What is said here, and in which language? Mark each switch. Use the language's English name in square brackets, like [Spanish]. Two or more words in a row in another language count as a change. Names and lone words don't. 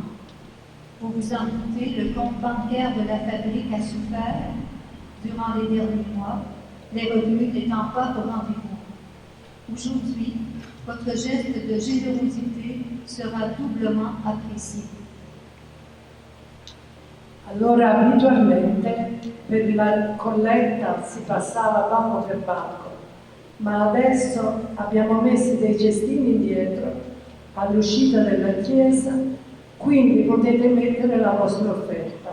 [French] Vous vous en doutez, le compte bancaire de la fabrique a souffert durant les derniers mois, les revenus n'étant pas au rendez-vous. Aujourd'hui, votre geste de générosité sera doublement apprécié. [Italian] Allora abitualmente per la colletta si passava banco per banco, ma adesso abbiamo messo dei cestini indietro all'uscita della chiesa, quindi potete mettere la vostra offerta.